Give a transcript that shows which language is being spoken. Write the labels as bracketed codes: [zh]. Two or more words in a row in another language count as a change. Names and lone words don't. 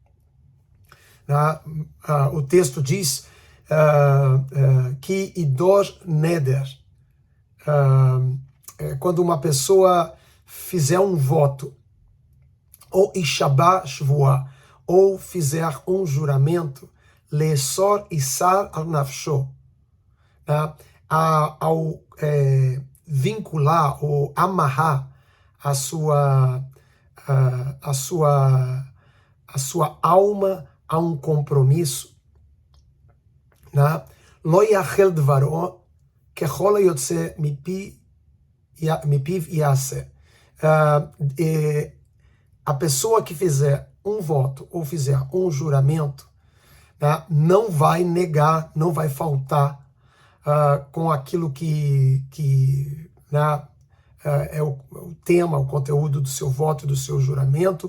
[pt] O texto diz que [he] ידור נדר, [pt] quando uma pessoa fizer um voto, ou [he] השבע שבועה, [pt] ou fizer um juramento, [he] לאסר אסר על נפשו, [pt] ao vincular ou amarrar a sua alma a um compromisso, [he] לא יחל דברו ככל היוצא מפיו יעשה. [pt] A pessoa que fizer um voto ou fizer um juramento, não vai negar, não vai faltar com aquilo que é o tema, o conteúdo do seu voto e do seu juramento.